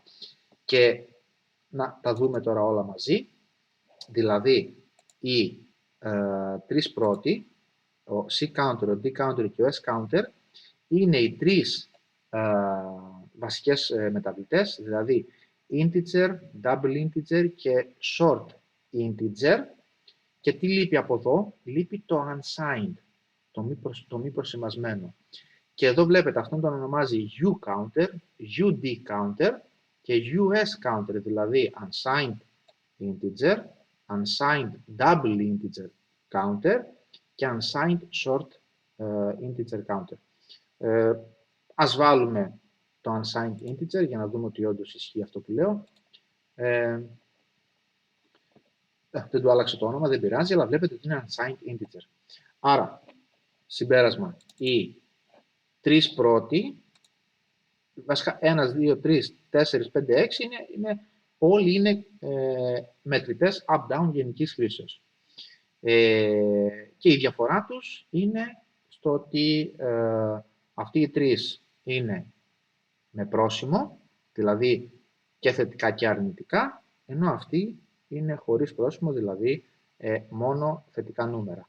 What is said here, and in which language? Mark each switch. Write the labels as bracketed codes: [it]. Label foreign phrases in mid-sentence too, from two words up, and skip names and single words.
[el] Και να τα δούμε τώρα όλα μαζί. Δηλαδή, οι τρεις πρώτοι, ο C-counter, ο D-counter και ο S-counter, είναι οι τρεις βασικές μεταβλητές, δηλαδή [en] integer, double integer [el] και [en] short integer. [el] Και τι λείπει από εδώ? Λείπει το unsigned, το μη προσημασμένο. Και εδώ βλέπετε, αυτόν τον ονομάζει U-counter, UD-counter και US-counter, δηλαδή [en] unsigned integer, unsigned double integer counter [el] και [en] unsigned short integer counter. [el] Ας βάλουμε το [en] unsigned integer [el] για να δούμε ότι όντως ισχύει αυτό που λέω. Δεν του άλλαξε το όνομα, δεν πειράζει, αλλά βλέπετε ότι είναι [en] unsigned integer. [el] Άρα, συμπέρασμα, οι τρεις πρώτοι, βασικά 1, 2, 3, 4, 5, 6, όλοι είναι μετρητές up-down γενικής χρήσεως. Και η διαφορά τους είναι στο ότι αυτοί οι τρεις είναι με πρόσημο, δηλαδή και θετικά και αρνητικά, ενώ αυτοί είναι χωρίς πρόσημο, δηλαδή μόνο θετικά νούμερα.